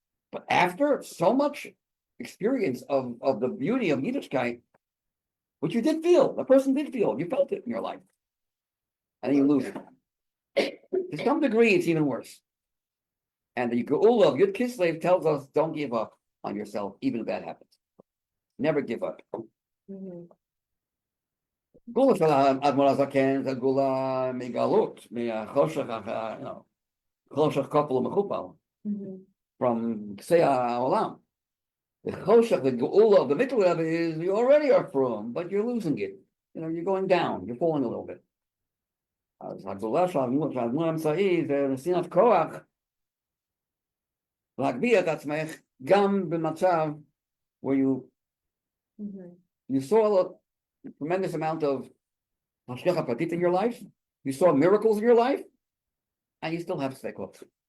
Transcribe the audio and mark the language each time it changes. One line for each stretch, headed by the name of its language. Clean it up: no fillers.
English: But after so much experience of the beauty of Yiddishkeit, which you did feel, the person did feel, you felt it in your life. And then you lose it. To some degree, it's even worse. And the Geula of Yud Kislev tells us, don't give up on yourself, even if that happens. Never give up.
Hebrew: Gula של האדמו"ר הזקן זה גולה מגלות, מהחושך, חושך כפול ומכופל, from קצה העולם.
English: The choshech, the geula of the Mitteler Rebbe is you already are from, but you're losing it. You're going down, you're falling a little bit.
Hebrew: אז הגולה של האדמו"ר האמצעי זה נשיאת כוח להגביה את עצמך גם במצב
English: where you saw a tremendous amount of hashgacha pratit in your life, you saw miracles in your life, and you still have sfekot.